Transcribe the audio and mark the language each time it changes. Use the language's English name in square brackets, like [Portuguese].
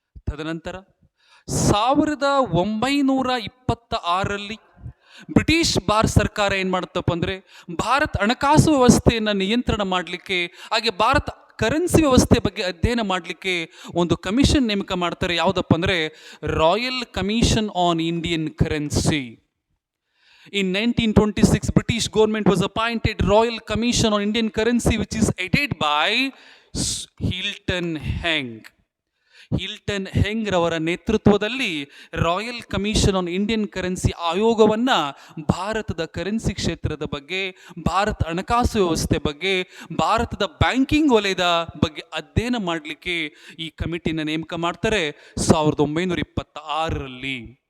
[Kannada] ತದನಂತರ 1926ರಲ್ಲಿ ಬ್ರಿಟಿಷ್ ಭಾರತ ಸರ್ಕಾರ ಏನು ಮಾಡುತ್ತಪ್ಪ ಅಂದರೆ ಭಾರತ ಹಣಕಾಸು ವ್ಯವಸ್ಥೆಯನ್ನು ನಿಯಂತ್ರಣ ಮಾಡಲಿಕ್ಕೆ ಹಾಗೆ ಭಾರತ ಕರೆನ್ಸಿ ವ್ಯವಸ್ಥೆ ಬಗ್ಗೆ ಅಧ್ಯಯನ ಮಾಡಲಿಕ್ಕೆ ಒಂದು ಕಮಿಷನ್ ನೇಮಕ ಮಾಡ್ತಾರೆ. ಯಾವುದಪ್ಪ ಅಂದರೆ royal commission on Indian currency. [English] In 1926, British government was appointed Royal Commission on Indian Currency, which is headed by Hilton Heng. [Kannada] Hilton ಹೆಂಗ್ ರವರ ನೇತೃತ್ವದಲ್ಲಿ royal commission on Indian currency ಆಯೋಗವನ್ನು ಭಾರತದ ಕರೆನ್ಸಿ ಕ್ಷೇತ್ರದ ಬಗ್ಗೆ, ಭಾರತ ಹಣಕಾಸು ವ್ಯವಸ್ಥೆ ಬಗ್ಗೆ, ಭಾರತದ ಬ್ಯಾಂಕಿಂಗ್ ವಲಯದ ಬಗ್ಗೆ ಅಧ್ಯಯನ ಮಾಡಲಿಕ್ಕೆ ಈ ಕಮಿಟಿನ ನೇಮಕ ಮಾಡ್ತಾರೆ 1926ರಲ್ಲಿ.